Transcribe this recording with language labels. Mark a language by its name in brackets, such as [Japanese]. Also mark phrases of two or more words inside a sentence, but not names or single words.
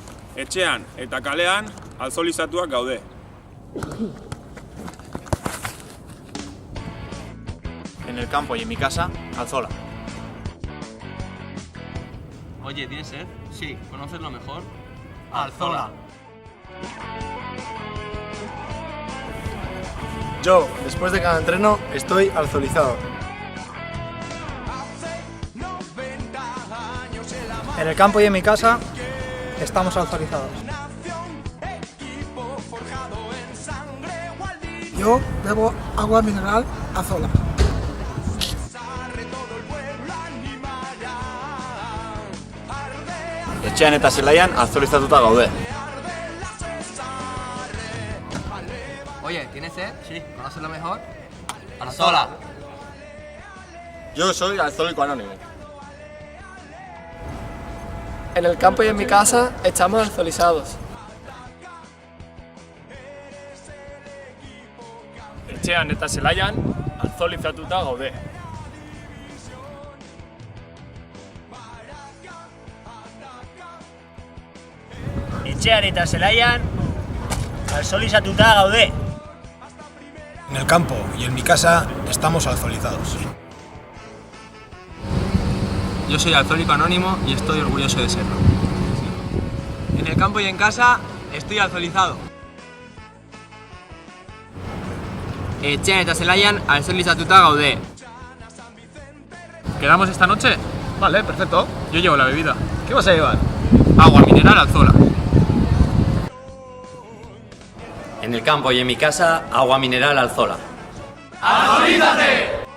[Basque] Etxean eta kalean alkoholizatuak gaude. [Spanish] En el campo y en mi casa, Alzola. Oye, ¿tienes sed? Sí. ¿Conoces lo mejor? Alzola. Yo, después de cada entreno, estoy alcoholizado. En el campo y en mi casa estamos alcoholizados. Yo bebo agua mineral Alzola. [Basque] Etxean eta zelaian alkoholizatuta gaude. [Spanish] Oye, ¿tienes sed? Sí. ¿Conoces lo mejor? Alzola. Yo soy alcohólico anónimo. En el campo y en mi casa estamos alcoholizados. [Basque] Etxean eta zelaian alkoholizatuta gaude. Etxean eta zelaian alkoholizatuta gaude. [Spanish] En el campo y en mi casa estamos alcoholizados. Yo soy alcohólico anónimo y estoy orgulloso de serlo. En el campo y en casa estoy alcoholizado. [Basque] Etxean eta zelaian alkoholizatuta gaude. [Spanish] ¿Quedamos esta noche? Vale, perfecto. Yo llevo la bebida. ¿Qué vas a llevar? Agua mineral Alzola. En el campo y en mi casa, agua mineral Alzola. ¡Alcoholízate!